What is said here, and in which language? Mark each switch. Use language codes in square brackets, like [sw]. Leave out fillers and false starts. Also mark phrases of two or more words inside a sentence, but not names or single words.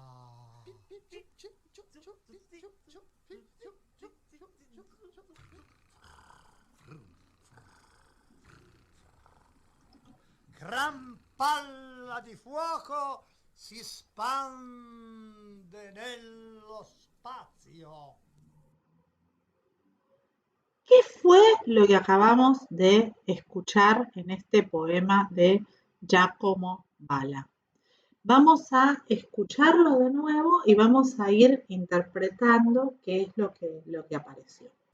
[it] Gran palla di fuoco si spande nello spazio. [es] ¿Qué fue lo que acabamos de escuchar en este poema de Giacomo Balla? Vamos a escucharlo de nuevo y vamos a ir interpretando qué es lo que apareció.